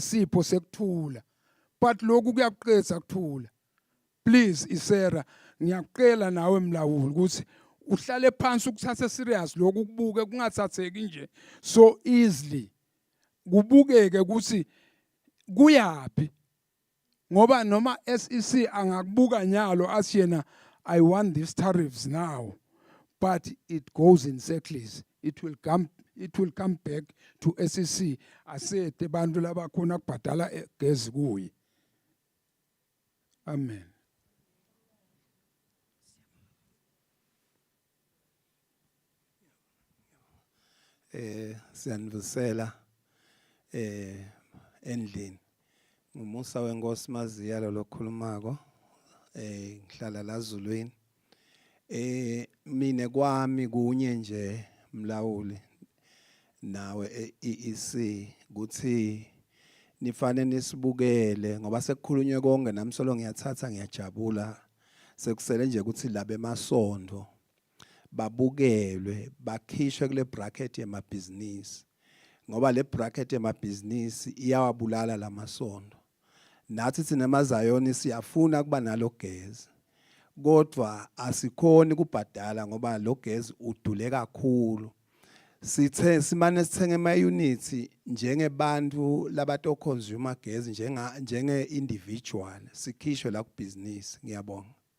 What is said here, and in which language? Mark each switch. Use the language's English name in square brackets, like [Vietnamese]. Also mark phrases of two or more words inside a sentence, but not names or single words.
[Swati] sipho sekuthula but lokhu kuyakuqedza kuthula please isera ngiyaqela nawe mlawuli ukuthi uhlale phansi ukuthatha serious lokhu kubuke kungathatheki nje [English] so easily [Swati] kubukeke ukuthi kuyapi ngoba noma SEC angakubuka nyalo asiyena [English] I want these tariffs now but it goes in cycles it will come back to SEC [Swati] asethe bantu labakhona kubhadala gezi kuyi amen. Siyanibusela endlini ngumusa wenkosi maziyalo lokhulumako ngihlala la Ezulwini mine kwami kunye nje mlawuli nawe EEC ukuthi nifanele nisibukele ngoba sekukhulunywe konke nami solo ngiyathatha ngiyajabula sekusele nje ukuthi labe emasondo babukelwe bakhishwe kule bracket yemabhizinisi ngoba le bracket yemabhizinisi iyawabulala lamasondo nathi sinemazayoni siyafuna kuba nalo gezi kodwa asikhoni kubhadala ngoba lo gezi udule kakhulu simane sithenga ama-units njengebantu labato consumer gezi njenge individual sikhishwe la kubhizinisi ngiyabonga.